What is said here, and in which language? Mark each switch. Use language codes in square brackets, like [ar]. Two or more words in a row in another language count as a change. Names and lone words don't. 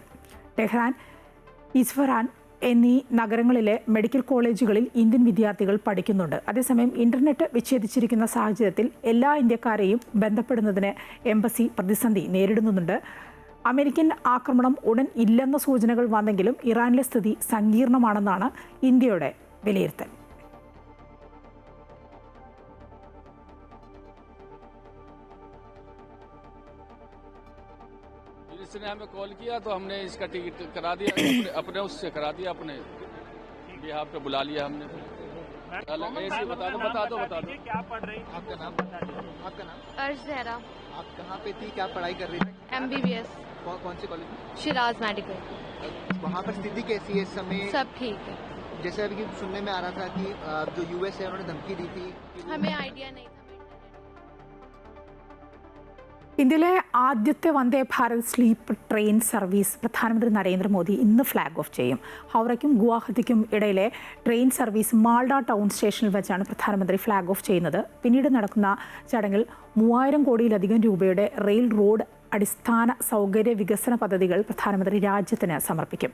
[ml] ടെഹ്റാൻ, ഇസ്ഫഹാൻ എന്നീ നഗരങ്ങളിലെ മെഡിക്കൽ കോളേജുകളിൽ ഇന്ത്യൻ വിദ്യാർത്ഥികൾ പഠിക്കുന്നുണ്ട്. അതേസമയം ഇന്റർനെറ്റ് വിച്ഛേദിച്ചിരിക്കുന്ന സാഹചര്യത്തിൽ എല്ലാ ഇന്ത്യക്കാരെയും ബന്ധപ്പെടുന്നതിന് എംബസി പ്രതിസന്ധി നേരിടുന്നുണ്ട്. അമേരിക്കൻ ആക്രമണം ഉടൻ ഇല്ലെന്ന സൂചനകൾ വന്നെങ്കിലും ഇറാനിലെ സ്ഥിതി സങ്കീർണമാണെന്നാണ് ഇന്ത്യയുടെ വിലയിരുത്തൽ. [hi] इसने हमें कॉल किया तो हमने इसका टिकट करा दिया, अपने उससे करा दिया, अपने बिहाफ पे बुला लिया हमने। ऐसे बता दो क्या पढ़ रही? आपका नाम? अर्श ज़हरा। आप कहाँ पे थी, क्या पढ़ाई कर रही थी? MBBS। कौन से कॉलेज में? शिराज मेडिकल। वहाँ पर स्थिति कैसी है इस समय? सब ठीक है। जैसे अभी सुनने में आ रहा था कि जो US है उन्होंने धमकी दी थी। हमें आइडिया नहीं था। [ml] ഇന്ത്യയിലെ ആദ്യത്തെ വന്ദേ ഭാരത് സ്ലീപ്പർ ട്രെയിൻ സർവീസ് പ്രധാനമന്ത്രി നരേന്ദ്രമോദി ഇന്ന് ഫ്ലാഗ് ഓഫ് ചെയ്യും. ഹൗറയ്ക്കും ഗുവാഹത്തിക്കും ഇടയിലെ ട്രെയിൻ സർവീസ് മാൾഡ ടൗൺ സ്റ്റേഷനിൽ വെച്ചാണ് പ്രധാനമന്ത്രി ഫ്ലാഗ് ഓഫ് ചെയ്യുന്നത്. പിന്നീട് നടക്കുന്ന ചടങ്ങിൽ 3000 കോടിയിലധികം രൂപയുടെ റെയിൽ റോഡ് അടിസ്ഥാന സൗകര്യ വികസന പദ്ധതികൾ പ്രധാനമന്ത്രി രാജ്യത്തിന് സമർപ്പിക്കും.